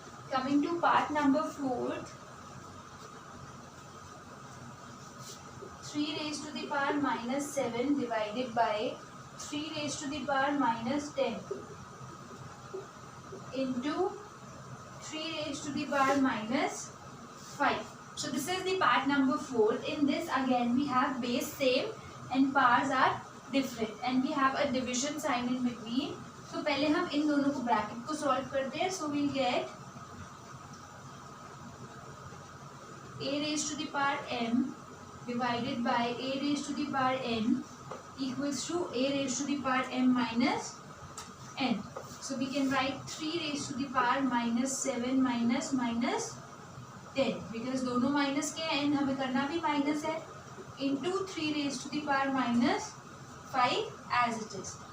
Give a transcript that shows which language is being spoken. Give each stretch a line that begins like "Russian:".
English: Coming to part number 4, 3 raised to the power -7 divided by 3 raised to the power -10 into 3 raised to the power -5. So this is the part number 4. In this again we have base same and powers are different and we have a division sign in between.
Hindi: So पहले हम इन दोनों को bracket को solve करते हैं.
English: So we'll get a raised to the power m divided by a raised to the power n equals to a raised to the power m minus n. So we can write 3 raised to the power -7 minus 10 because
Hindi: दोनों minus के हैं, n हमें करना भी minus है,
English: into 3 raised to the power -5 as it is.